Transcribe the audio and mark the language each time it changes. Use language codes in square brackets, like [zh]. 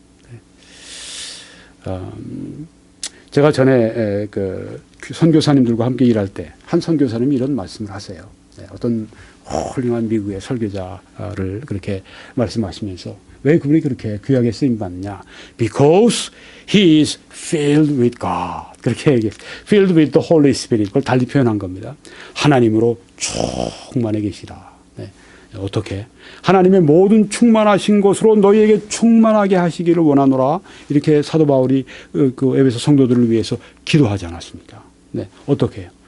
[ko] 네. 제가 전에 선교사님들과 함께 일할 때 한 선교사님이 이런 말씀을 하세요. 네, 어떤 훌륭한 미국의 설교자를 그렇게 말씀하시면서 왜 그분이 그렇게 귀하게 쓰임받느냐? [en] Because he is filled with God. [ko] 그렇게 얘기했어요. [en] Filled with the Holy Spirit. [ko] 그걸 달리 표현한 겁니다. 하나님으로 충만해 계시다. 네. 어떻게? 하나님의 모든 충만하신 것으로 너희에게 충만하게 하시기를 원하노라. 이렇게 사도 바울이 그 에베소 성도들을 위해서 기도하지 않았습니까? 네. 어떻게 해요?